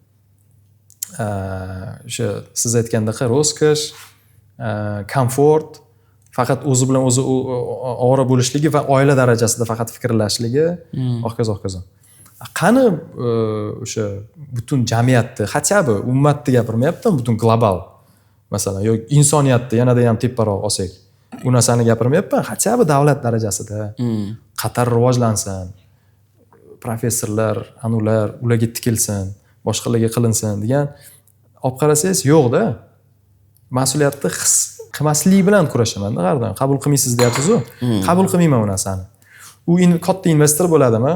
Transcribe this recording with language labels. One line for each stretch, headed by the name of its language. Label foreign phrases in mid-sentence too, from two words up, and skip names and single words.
Uzbek: O'sha siz aytgandaqa roskosh, komfort, faqat o'zi bilan o'zi ovora bo'lishligi va oila darajasida faqat fikrlashligi, hokazo. Qani o'sha butun jamiyatni,
Russian: хотя бы
Uzbek: ummatni gapirmayapman, butun global, masalan, yoki insoniyatni yanada ham teparoq olsak, u narsani gapirmayapman,
Russian: хотя бы
Uzbek: davlat darajasida Qatar rivojlansin, professorlar, ularga tikilsin, boshqalarga qilinsin degan olib qarasangiz yo'qda. Mas'uliyatni his qilmaslik bilan kurashaman har doim. Qabul qilmaysiz deyapsiz-ku. Qabul qilmayman u narsani. U katta investor bo'ladimi?